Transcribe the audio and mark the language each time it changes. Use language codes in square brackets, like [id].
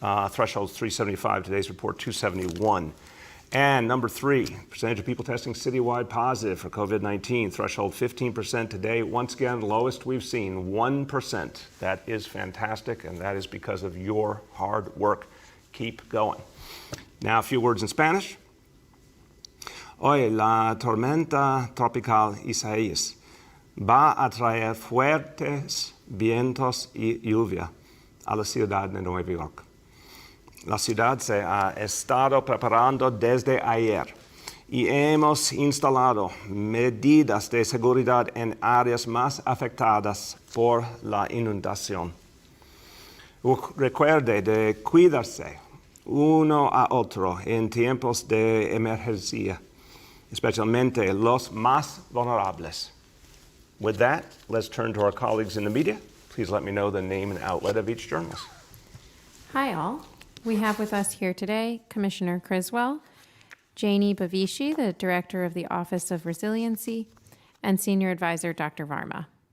[en] Threshold is 375. Today's report, 271. And number three, percentage of people testing citywide positive for COVID-19. Threshold 15% today. Once again, lowest we've seen, 1%. That is fantastic, and that is because of your hard work. Keep going. Now, a few words in Spanish. [es] Hoy la tormenta tropical Isaias va a traer fuertes vientos y lluvia a la ciudad de Nueva York. La ciudad se ha estado preparando desde ayer y hemos instalado medidas de seguridad en áreas más afectadas por la inundación. Recuerde de cuidarse uno a otro en tiempos de emergencia, especialmente los más vulnerables. [en] With that, let's turn to our colleagues in the media. Please let me know the name and outlet of each journalist. Hi, all. We have with us here today Commissioner Criswell, Janie Bavishi, the Director of the Office of Resiliency, and Senior Advisor Dr. Varma.